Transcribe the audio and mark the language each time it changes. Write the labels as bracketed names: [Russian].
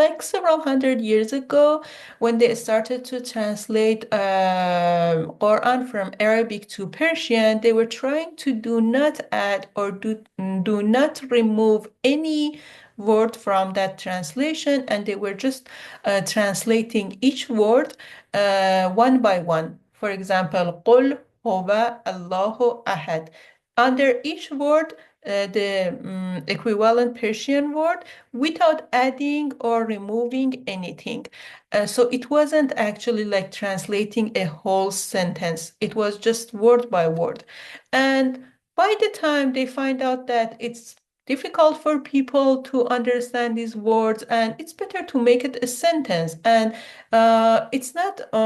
[English] Like several hundred years ago, when they started to translate Quran from Arabic to Persian, they were trying to do not add or do not remove any word from that translation, and they were just translating each word one by one. [Arabic] For example, قُلْ هُوَ اللَّهُ أَحَدٌ. [English] Under each word, the equivalent Persian word without adding or removing anything. So it wasn't actually like translating a whole sentence. It was just word by word. And by the time they find out that it's difficult for people to understand these words and it's better to make it a sentence and it's not